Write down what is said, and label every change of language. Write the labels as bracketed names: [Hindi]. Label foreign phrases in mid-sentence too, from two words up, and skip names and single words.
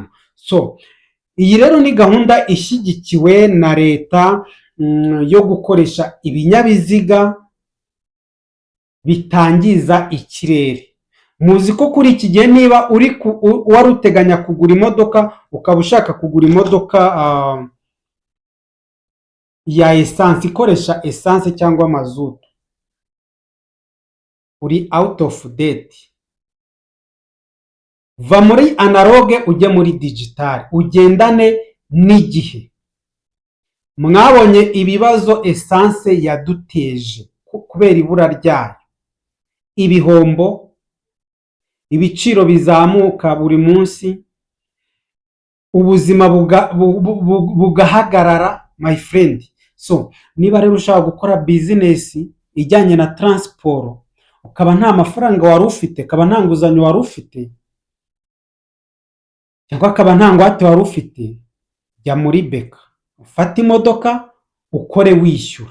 [Kinyarwanda] So iyi rero ni gahunda ishyigikiwe na leta yo gukoresha ibinyabiziga bitangiza ikirere. Muzi ko kuri iki gihe niba wari uteganya kugura imodoka, ukaba ushaka kugura imodoka ya essence, ikoresha essence cyangwa mazutu, uri [English] out of date. [Kinyarwanda] Va muri analogue ujye muri digital, ugendane n'igihe. Mwabonye ibibazo essence yaduteje kubera ibura ryayo, ibihombo, ibiciro bizamuka buri munsi, ubuzima bugahagarara [English] my friend. [Kinyarwanda] So niba rero ushaka gukora business ijyanye na transport, ukaba nta mafaranga wari ufite, ukaba nta nguzanyo wari ufite, cyangwa akaba nta ngwate wari ufite, jya muri BK ufate imodoka ukore wishyura.